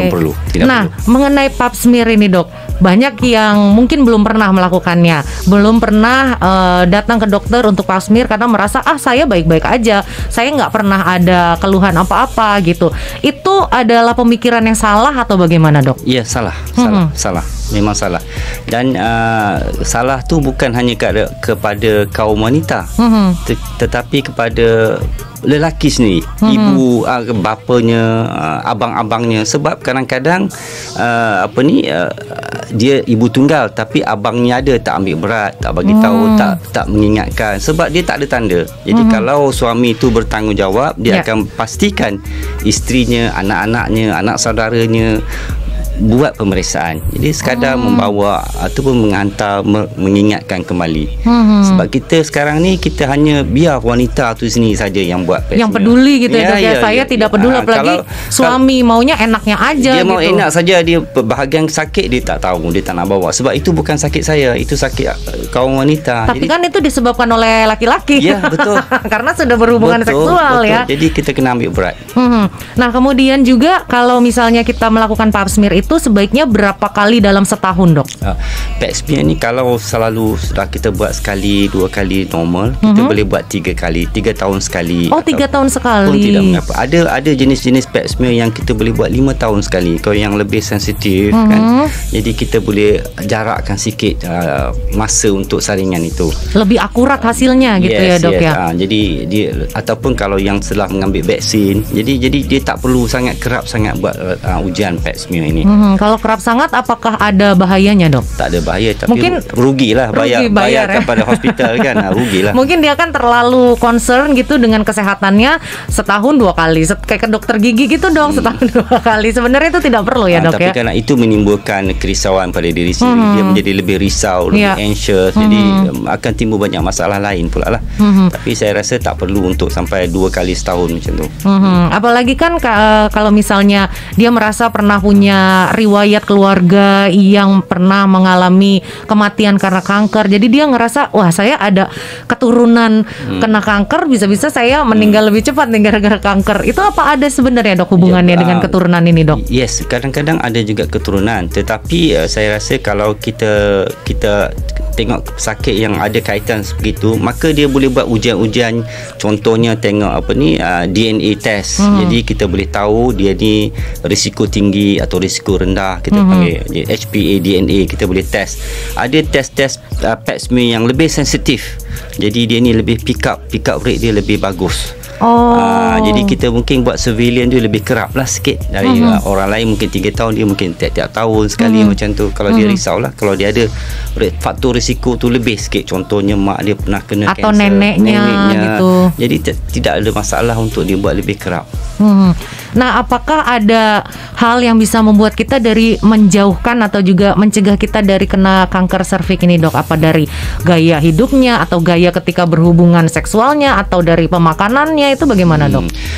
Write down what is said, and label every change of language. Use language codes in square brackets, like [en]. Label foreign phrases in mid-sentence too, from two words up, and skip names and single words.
[id] Mengenai pap smear ini dok, banyak yang mungkin belum pernah pernah melakukannya, belum pernah datang ke dokter untuk pap smear karena merasa saya baik-baik aja, saya nggak pernah ada keluhan apa-apa gitu. Itu adalah pemikiran yang salah atau bagaimana, Dok? [ms] Ya, salah, memang salah. Dan salah tu bukan hanya kepada kaum wanita, tetapi kepada lelaki sendiri, ibu, bapanya, abang-abangnya. Sebab kadang-kadang dia ibu tunggal tapi abangnya ada tak ambil berat, tak bagi tahu, tak mengingatkan sebab dia tak ada tanda. Jadi kalau suami tu bertanggungjawab, dia akan pastikan isterinya, anak-anaknya, anak saudaranya buat pemeriksaan. Jadi sekadar membawa ataupun menghantar, mengingatkan kembali. Sebab kita sekarang ni kita hanya biar wanita tu sendiri saja yang buat pap smear. [id] Yang peduli gitu ya. Saya tidak peduli, apalagi suami maunya enaknya aja dia gitu. [ms] mau enak saja, dia bahagian sakit dia tak tahu, dia tak nak bawa. Sebab itu bukan sakit saya, itu sakit kaum wanita. [id] Tapi kan itu disebabkan oleh laki-laki. [ms] Ya, betul. [id] Karena sudah berhubungan seksual ya. [ms] Jadi kita kena ambil berat. [id] Nah, kemudian juga kalau misalnya kita melakukan pap smear itu sebaiknya berapa kali dalam setahun, Dok? [ms] Pap smear ni kalau selalu sudah kita buat sekali, 2 kali normal, kita boleh buat 3 kali, 3 tahun sekali. 3 tahun sekali. Pun tidak mengapa. Ada jenis-jenis pap smear yang kita boleh buat 5 tahun sekali. Kalau yang lebih sensitif kan, jadi kita boleh jarakkan sikit masa untuk saringan itu. [id] Lebih akurat hasilnya gitu ya, Dok ya. [ms] Jadi dia, ataupun kalau yang setelah mengambil vaksin, jadi dia tak perlu sangat kerap sangat buat ujian pap smear ini. [id] Kalau kerap sangat, apakah ada bahayanya, Dok? [ms] Tak ada bahaya, tapi mungkin rugilah bayar [id] ya? [ms] kepada hospital kan, rugilah. [id] Mungkin dia kan terlalu concern gitu dengan kesehatannya, setahun 2 kali, kayak ke dokter gigi gitu dong, setahun 2 kali. Sebenarnya itu tidak perlu ya, Dok tapi ya. [ms] Tapi karena itu menimbulkan kerisauan pada diri sendiri, dia menjadi lebih risau, lebih anxious, jadi akan timbul banyak masalah lain pula lah. Tapi saya rasa tak perlu untuk sampai 2 kali setahun macam tu. [id] Apalagi kan kalau misalnya dia merasa pernah punya riwayat keluarga yang pernah mengalami kematian karena kanker, jadi dia ngerasa wah saya ada keturunan kena kanker, bisa-bisa saya meninggal lebih cepat nih gara-gara kanker. Itu apa ada sebenarnya, Dok, hubungannya dengan keturunan ini, Dok? [ms] Yes, kadang-kadang ada juga keturunan, tetapi saya rasa kalau kita tengok sakit yang ada kaitan begitu, maka dia boleh buat ujian-ujian. Contohnya tengok [en] DNA test. [ms] Jadi kita boleh tahu dia ni risiko tinggi atau risiko rendah, kita panggil HPA DNA, kita boleh test. Ada test pap smear yang lebih sensitif. Jadi dia ni lebih [en] pick up rate [ms] dia lebih bagus. Jadi kita mungkin buat surveillance dia lebih kerap lah sikit dari orang lain. Mungkin 3 tahun, dia mungkin tiap-tiap tahun sekali macam tu. Kalau dia risau lah, kalau dia ada faktor risiko tu lebih sikit, contohnya mak dia pernah kena atau kanser, neneknya gitu. Jadi tidak ada masalah untuk dia buat lebih kerap. [id] Nah, apakah ada hal yang bisa membuat kita dari menjauhkan atau juga mencegah kita dari kena kanker serviks ini, Dok? Apa dari gaya hidupnya atau gaya ketika berhubungan seksualnya atau dari pemakanannya, itu bagaimana, Dok?